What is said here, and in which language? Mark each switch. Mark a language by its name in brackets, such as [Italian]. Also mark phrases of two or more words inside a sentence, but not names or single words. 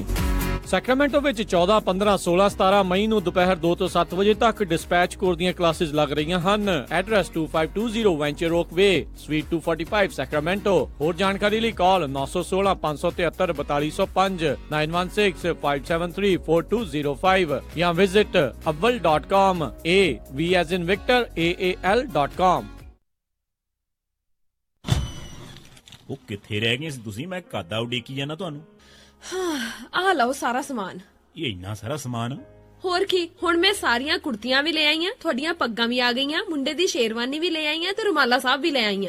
[Punjabi] ਸੈਕਰਾਮੈਂਟੋ ਵਿੱਚ 14, 15, 16, 17 ਮਈ ਨੂੰ ਦੁਪਹਿਰ 2 ਤੋਂ 7 ਵਜੇ ਤੱਕ ਡਿਸਪੈਚ ਕੋਰ ਦੀਆਂ ਕਲਾਸਿਸ ਲੱਗ ਰਹੀਆਂ ਹਨ। ਐਡਰੈਸ 2520 ਵੈਂਚਰ ਓਕ ਵੇ, ਸਵੀਟ 245 ਸੈਕਰਾਮੈਂਟੋ। ਹੋਰ ਜਾਣਕਾਰੀ ਲਈ ਕਾਲ 916 573 4205 916 573 4205 ਜਾਂ ਵਿਜ਼ਿਟ avval.com, [English] A V as in Victor, [Punjabi] AAL.com। ਉਹ ਕਿੱਥੇ ਰਹਿ ਗਏ ਸੀ ਤੁਸੀਂ? ਮੈਂ ਕਾਦਾ ਉਡੀਕੀ ਜਾਣਾ ਤੁਹਾਨੂੰ। ਆਹ ਲਓ ਸਾਰਾ ਸਮਾਨ। ਇਹ ਇੰਨਾ ਸਾਰਾ ਸਮਾਨ? ਹੋਰ ਕੀ, ਹੁਣ ਮੈਂ ਸਾਰੀਆਂ ਕੁੜਤੀਆਂ ਵੀ ਲੈ ਆਈਆਂ, ਤੁਹਾਡੀਆਂ ਪੱਗਾਂ ਵੀ ਆ ਗਈਆਂ, ਮੁੰਡੇ ਦੀ ਸ਼ੇਰਵਾਨੀ ਵੀ ਲੈ ਆਈਆਂ ਤੇ ਰੁਮਾਲਾ ਸਾਹਿਬ ਵੀ ਲੈ ਆਈਆਂ।